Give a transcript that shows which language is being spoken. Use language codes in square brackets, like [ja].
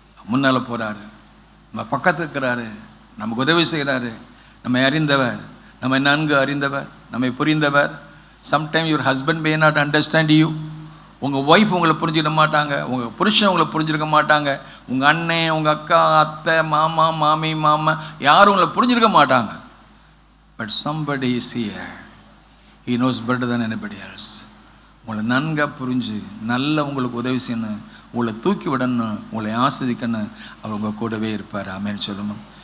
[ta] முன்னால் போகிறாரு, நம்ம பக்கத்தில் இருக்கிறாரு, நமக்கு உதவி செய்கிறாரு, நம்மை அறிந்தவர், நம்மை நன்கு அறிந்தவர், நம்மை புரிந்தவர். [en] Sometime your husband may not understand you. [ta] உங்கள் ஒய்ஃப் உங்களை புரிஞ்சுக்க மாட்டாங்க, உங்கள் புருஷன் உங்களை புரிஞ்சிருக்க மாட்டாங்க, உங்கள் அண்ணன், உங்கள் அக்கா, அத்தை, மாமா, மாமி, மாமா யாரும் உங்களை புரிஞ்சிருக்க மாட்டாங்க. [en] But somebody is here, he knows better than anybody else. [ta] உங்களை நன்காக புரிஞ்சு நல்ல உங்களுக்கு உதவி செய்யணும், உங்களை தூக்கி விடணும், உங்களை ஆஸ்வதிக்கணும், அவர் உங்கள் கூடவே இருப்பார். ஆமென் சொல்லுமா.